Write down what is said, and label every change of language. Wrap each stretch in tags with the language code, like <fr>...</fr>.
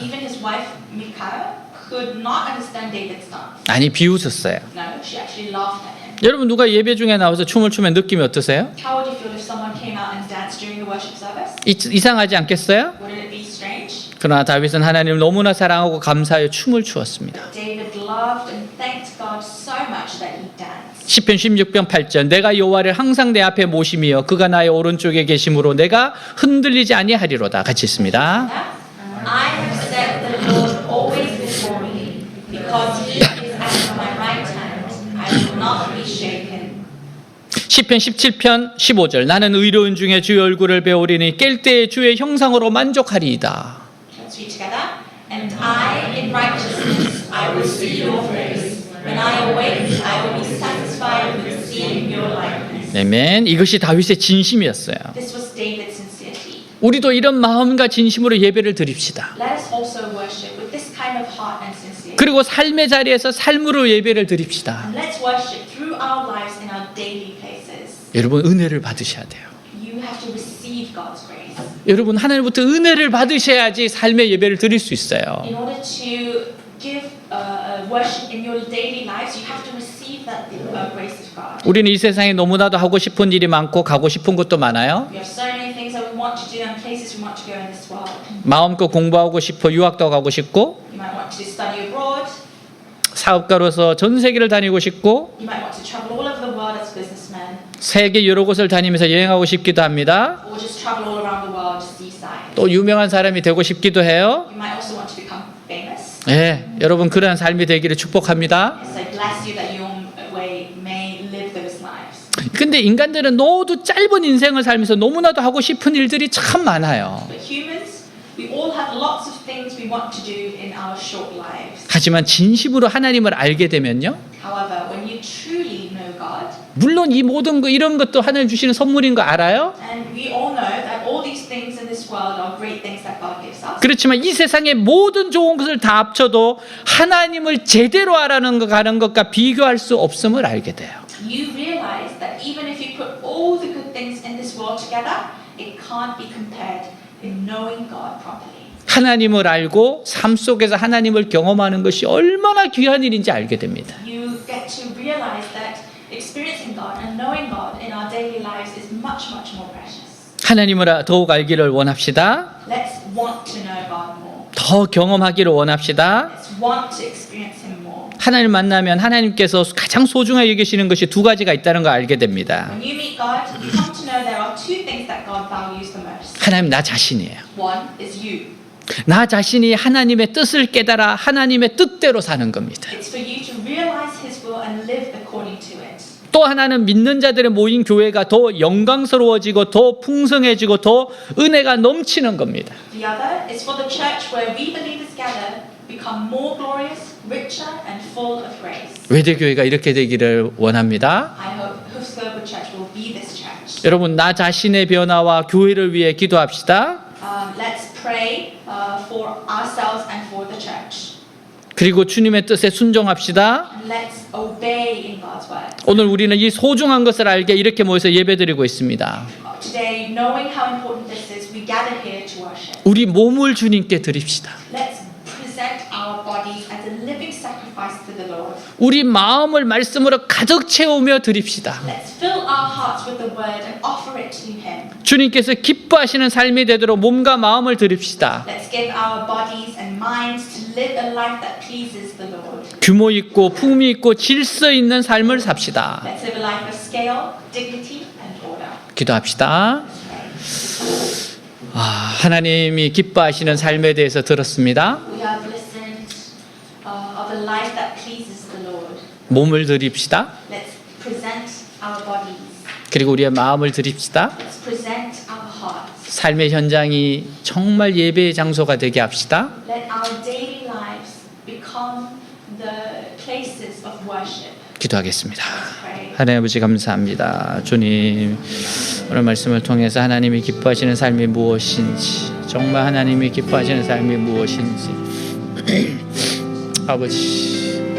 <en>Even his wife Michal could not understand David's dance.</en> <ko>아니, 비웃었어요.</ko> <en>No, she actually laughed at him.</en> <ko>여러분, 누가 예배 중에 나와서 춤을 추면 느낌이 어떠세요?</ko> <en>How would you feel if someone came out and danced during the worship service?</en> <ko>이상하지 않겠어요?</ko> <en>Wouldn't it be strange?</en> <ko>그러나 다윗은 하나님을 너무나 사랑하고 감사하여 춤을 추었습니다.</ko> <en>David loved and thanked God so much that he danced.</en> <ko>시편 16편 8절 내가 여호와를 항상 내 앞에 모심이여 그가 나의 오른쪽에 계심으로 내가 흔들리지 아니하리로다. 같이 있습니다.</ko> <en>I have set the Lord always before me, because he is at my right hand. I will not be shaken.</en> <ko>시편 17편 15절 나는 의로운 중에 주의 얼굴을 배우리니 깰 때에 주의 형상으로 만족하리이다.</ko> <en>Let's read together. And I, in righteousness, I will see your face. When I awake, I will be satisfied with seeing your likeness.</en> <ko>아멘. 이것이 다윗의 진심이었어요.</ko> <en>This was David's sincerity.</en> <ko>우리도 이런 마음과 진심으로 예배를 드립시다.</ko> <en>Let us also worship with this kind of heart and sincerity.</en> <ko>그리고 삶의 자리에서 삶으로 예배를 드립시다.</ko> <en>And let's worship through our lives in our daily places.</en> <ko>여러분, 은혜를 받으셔야 돼요.</ko> <en>You have to receive God's grace.</en> <ko>여러분, 하나님부터 은혜를 받으셔야지 삶의 예배를 드릴 수 있어요.</ko> <en>In order to give worship in your daily lives, you have to receive that grace of God.</en> <ko>우리는 이 세상에 너무나도 하고 싶은 일이 많고 가고 싶은 것도 많아요.</ko> <en>We have so many things that we want to do and places we want to go in this world.</en> <ko>마음껏 공부하고 싶어 유학도 가고 싶고</ko> <en>You might want to study abroad.</en> <ko>사업가로서 전 세계를 다니고 싶고</ko> <en>You might want to travel all over the world as a businessman,</en> <ko>세계 여러 곳을 다니면서 여행하고 싶기도 합니다.</ko> <en>or just travel all around the world seaside.</en> <ko>또 유명한 사람이 되고 싶기도 해요.</ko> <en>You might also want to become famous.</en> <ko>예, 여러분 그러한 삶이 되기를 축복합니다.</ko> <en>So I bless you that your way may live those lives.</en> <ko>근데 인간들은 너도 짧은 인생을 살면서 너무나도 하고 싶은 일들이 참 많아요.</ko> <en>But humans, we all have lots of things we want to do in our short lives.</en> <ko>하지만 진심으로 하나님을 알게 되면요.</ko> <en>However, when you truly know God,</en> <ko>물론 이 모든 거 이런 것도 하나님 주시는 선물인 거 알아요?</ko> <en>and we all know that all these things in this world are great things that God gives us.</en> <ko>그렇지만 이 세상의 모든 좋은 것을 다 합쳐도 하나님을 제대로 알아가는 것과 비교할 수 없음을 알게 돼요.</ko> <en>You realize that even if you put all the good things in this world together, it can't be compared in knowing God properly.</en> <ko>하나님을 알고 삶 속에서 하나님을 경험하는 것이 얼마나 귀한 일인지 알게 됩니다.</ko> <en>You get to realize that experiencing God and knowing God in our daily lives is much, much more precious.</en> <ko>하나님을 더욱 알기를 원합시다.</ko> <en>Let's want to know God more.</en> <ko>더 경험하기를 원합시다.</ko> <en>Let's want to experience Him more.</en> <ko>하나님 만나면 하나님께서 가장 소중하게 여기시는 것이 두 가지가 있다는 걸 알게 됩니다.</ko> <en>When you meet God, you come to know there are two things that God values the most.</en> <ko>하나님 나 자신이에요.</ko> <en>One is you.</en> <ko>나 자신이 하나님의 뜻을 깨달아 하나님의 뜻대로 사는 겁니다.</ko> <en>It's for you to realize His will and live according to it.</en> <ko>또 하나는 믿는 자들의 모인 교회가 더 영광스러워지고 더 풍성해지고 더 은혜가 넘치는 겁니다.</ko> <en>The other is for the church where we believers gather, become more glorious, richer, and full of grace.</en> <ko>외대교회가 이렇게 되기를 원합니다.</ko> <en>I hope Hoof Global Church will be this church.</en> <ko>여러분 나 자신의 변화와 교회를 위해 기도합시다.</ko> <en>Let's pray for ourselves and for the church.</en> <ko>그리고 주님의 뜻에 순종합시다.</ko> <en>And let's obey in God's word.</en> <ko>오늘 우리는 이 소중한 것을 알게 이렇게 모여서 예배드리고 있습니다.</ko> <en>Today, knowing how important this is, we gather here to worship.</en> <ko>우리 몸을 주님께 드립시다.</ko> <en>Let's present our bodies as a living sacrifice to the Lord.</en> <ko>우리 마음을 말씀으로 가득 채우며 드립시다.</ko> <en>Let's fill our hearts with the word and offer it to Him.</en> <ko>주님께서 기뻐하시는 삶이 되도록 몸과 마음을 드립시다.</ko> <en>Let's give our bodies and minds to live a life that pleases the Lord.</en> <ko>규모 있고 품위 있고 질서 있는 삶을 삽시다.</ko> <en>Let's live a life of scale, dignity, and order.</en> <ko>기도합시다. 하나님이 기뻐하시는 삶에 대해서 들었습니다.</ko> <en>We have listened of a life that pleases the Lord.</en> <ko>몸을 드립시다.</ko> <en>Let's present our bodies.</en> <ko>그리고 우리의 마음을 드립시다.</ko> <en>Let's present our hearts.</en> <ko>삶의 현장이 정말 예배의 장소가 되게 합시다.</ko> <en>Let our daily lives become the places of worship.</en> <ko>기도하겠습니다.</ko> <en>Let's pray.</en> <ko>하나님 아버지 감사합니다. 주님 오늘 말씀을 통해서 하나님이 기뻐하시는 삶이 무엇인지 정말 하나님이 기뻐하시는 삶이 무엇인지 아버지</ko>